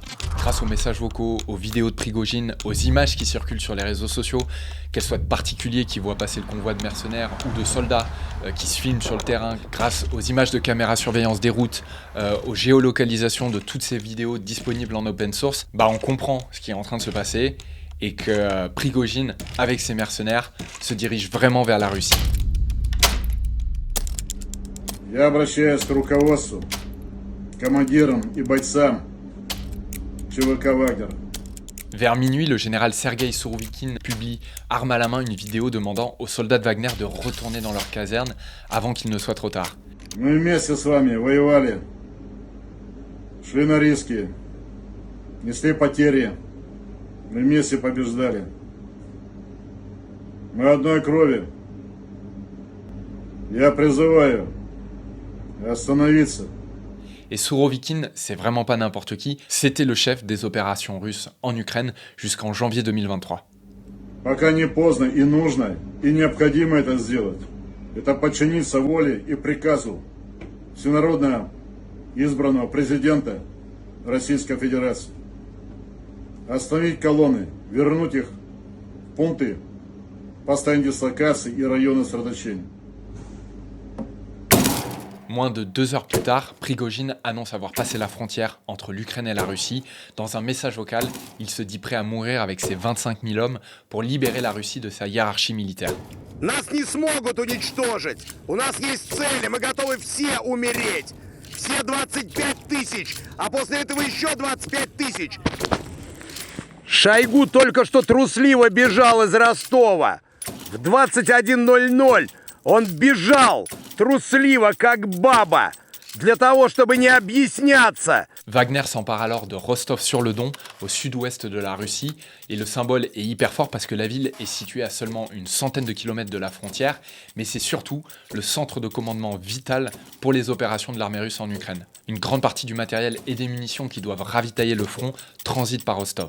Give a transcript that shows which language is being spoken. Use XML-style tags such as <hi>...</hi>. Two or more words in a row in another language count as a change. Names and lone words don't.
<fr>Grâce aux messages vocaux, aux vidéos de Prigojine, aux images qui circulent sur les réseaux sociaux, qu'elles soient de particuliers qui voient passer le convoi de mercenaires ou de soldats qui se filment sur le terrain, grâce aux images de caméras surveillance des routes, aux géolocalisations de toutes ces vidéos disponibles en open source, on comprend ce qui est en train de se passer et que Prigojine, avec ses mercenaires, se dirige vraiment vers la Russie.</fr> <ru>Я обращаюсь к руководству, командирам и бойцам ЧВК «Вагнер».</ru> <fr>Vers minuit, le général Sergueï Sourovikine publie, arme à la main, une vidéo demandant aux soldats de Wagner de retourner dans leur caserne avant qu'il ne soit trop tard.</fr> <ru>Мы вместе с вами воевали, шли на риски, несли потери, мы вместе побеждали. Мы одной крови. Я призываю остановиться.</ru> <fr>Et Sourovikine, c'est vraiment pas n'importe qui, c'était le chef des opérations russes en Ukraine jusqu'en janvier 2023.</fr> <ru>Пока не поздно и нужно, и необходимо это сделать. Это подчиниться воле и приказу всенародно избранного президента Российской Федерации. Остановить колонны, вернуть их в пункты постоянной дислокации и районы сосредоточения.</ru> <fr>Moins de 2 heures plus tard, Prigojine annonce avoir passé la frontière entre l'Ukraine et la Russie. Dans un message vocal, il se dit prêt à mourir avec ses 25 000 hommes pour libérer la Russie de sa hiérarchie militaire.</fr> <ru>Нас не смогут уничтожить. У нас есть цели, мы готовы все умереть. Все 25 тысяч, а после этого еще 25 тысяч. Шойгу только что трусливо бежал из Ростова. В 21:00 он бежал трусливо, как баба, для того, чтобы не объясняться.</ru> <fr>Wagner s'empare alors de Rostov-sur-le-Don, au sud-ouest de la Russie, et le symbole est hyper fort parce que la ville est située à seulement une centaine de kilomètres de la frontière, mais c'est surtout le centre de commandement vital pour les opérations de l'armée russe en Ukraine. Une grande partie du matériel et des munitions qui doivent ravitailler le front transitent par Rostov.</fr>